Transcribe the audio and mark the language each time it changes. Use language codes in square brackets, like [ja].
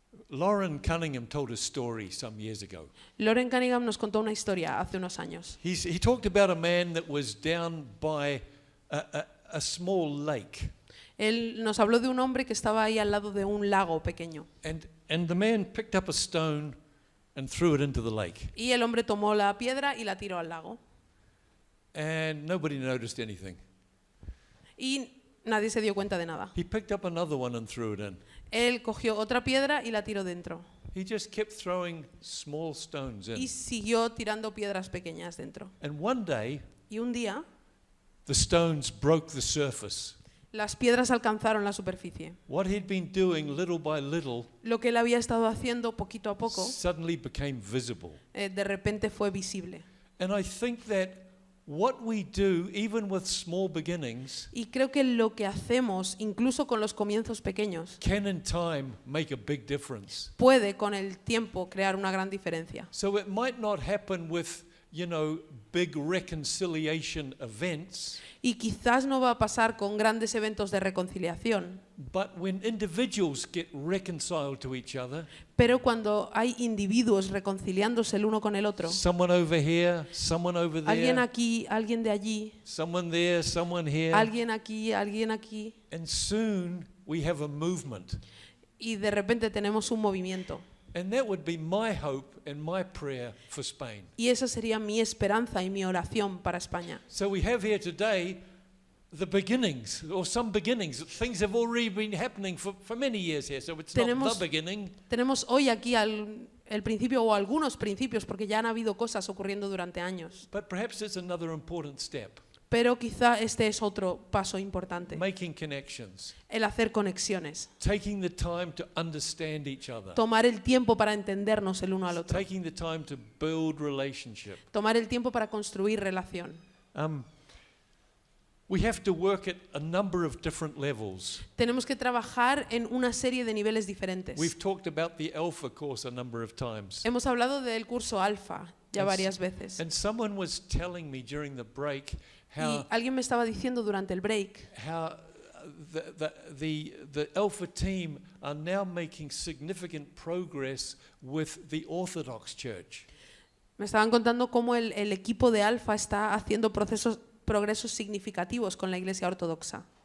[en] Lauren Cunningham told a story some years ago. [es] Lauren Cunningham nos contó una historia hace unos años. [en] He talked about a man that was down by a small lake. [es] Él nos habló de un hombre que estaba ahí al lado de un lago pequeño. [en] And the man picked up a stone and threw it into the lake. [es] Y el hombre tomó la piedra y la tiró al lago. [en] And nobody noticed anything. [es] Y nadie se dio cuenta de nada. [en] He picked up another one and threw it in. [es] Él cogió otra piedra y la tiró dentro. [en] He just kept throwing small stones in. [es] Y siguió tirando piedras pequeñas dentro. [en] And one day, [es] Y un día, [en] the stones broke the surface. [es] las piedras alcanzaron la superficie. [en] What he'd been doing little by little [es] Lo que él había estado haciendo poquito a poco, [en] suddenly became visible. [es] de repente fue visible. [en] And I think that what we do, even with small beginnings, [es] Y creo que lo que hacemos, incluso con los comienzos pequeños, [en] can in time make a big difference. [es] puede con el tiempo crear una gran diferencia. [en] So it might not happen with, big reconciliation events, [es] Y quizás no va a pasar con grandes eventos de reconciliación, [en] but when individuals get reconciled to each other, [es] pero cuando hay individuos reconciliándose el uno con el otro, [en] someone over here, someone over [es] alguien [en] there, [es] aquí, alguien de allí, [en] someone there, someone here, [es] alguien aquí, [en] and soon we have a movement. [es] y de repente tenemos un movimiento. [en] And that would be my hope and my prayer for Spain. [es] Y esa sería mi esperanza y mi oración para España. [en] So we have here today the beginnings, or some beginnings. Things have already been happening for many years here, so it's not the beginning. [es] Tenemos hoy aquí el principio o algunos principios, porque ya han habido cosas ocurriendo durante años. [en] But perhaps it's another important step. [es] Pero quizá este es otro paso importante. [en] Making connections. [es] El hacer conexiones. [en] Taking the time to understand each other. [es] Tomar el tiempo para entendernos el uno al otro. [en] Taking the time to build relationship. [es] Tomar el tiempo para construir relación. [en] We have to work at a number of different levels. [es] Tenemos que trabajar en una serie de niveles diferentes. [en] We've talked about the Alpha course a number of times. [es] Hemos hablado del curso Alfa ya varias veces. [en] And someone was telling me during the break [es] Y alguien me estaba diciendo durante el break [en] how the Alpha team are now making significant progress with the Orthodox Church. [es] Me estaban contando cómo el equipo de Alfa está haciendo progresos significativos con la Iglesia Ortodoxa.